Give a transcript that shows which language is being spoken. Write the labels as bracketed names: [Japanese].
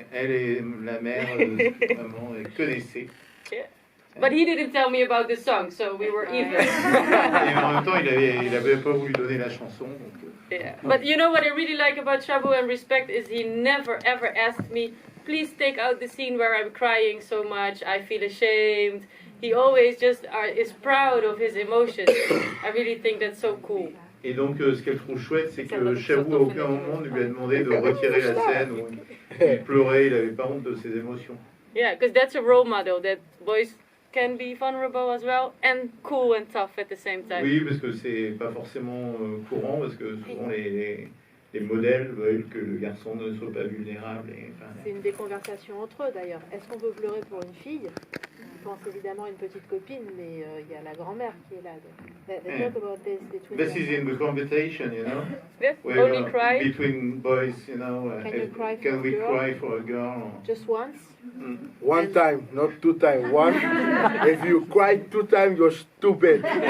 [French] elle et la mère, vraiment, connaissaient. [English] Yeah. But he didn't tell me about the song, so we were even. [French] Et en même temps, il avait pas voulu donner la chanson. Donc, [English] Yeah. But you know what I really like about Shabu and Respect is he never ever asked me, please take out the scene where I'm crying so much, I feel ashamed. He always just is proud of his emotions. I really think that's so cool. [French] Et donc, ce qu'elle trouve chouette, c'est que Shabu, à aucun moment, ne lui a demandé de retirer la scène. Où il pleurait, il n'avait pas honte de ses émotions. [English] Yeah, because that's a role model that boys can be vulnerable as well and cool and tough at the same time. [French] Oui, parce que c'est pas forcément courant, parce que souvent les modèles veulent que le garçon ne soit pas vulnérable. C'est une des conversations entre eux d'ailleurs. Est-ce qu'on peut pleurer pour une fille? Je pense évidemment à une petite copine, mais il y a la grand-mère qui est là. [English] They talk about this between This is in the conversation, you know. Yes, Where, only cry. Between boys, you know. Can we cry for a girl? Just once? One time, not 2 times. One. If you cry 2 times, you're stupid.